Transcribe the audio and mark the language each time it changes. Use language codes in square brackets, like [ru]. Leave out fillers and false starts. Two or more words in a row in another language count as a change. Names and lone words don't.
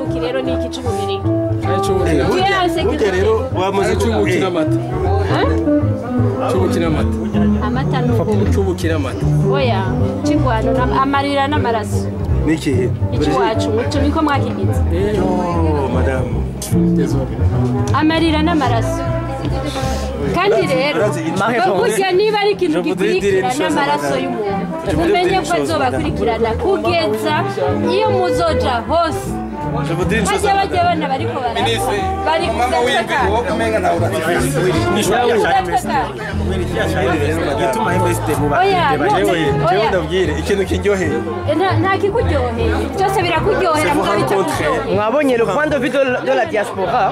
[rn] Niki. Madame. Amarira n'amaraso. Kandi rero burya niba ari ikintu gikurikirana n'amaraso y'umuntu mumenye ko azobakurikirana kugeza iyo muzoja hose. [fr] Je vous dis une chose. [rn] Mwabonye [fr] le point de vue de la diaspora.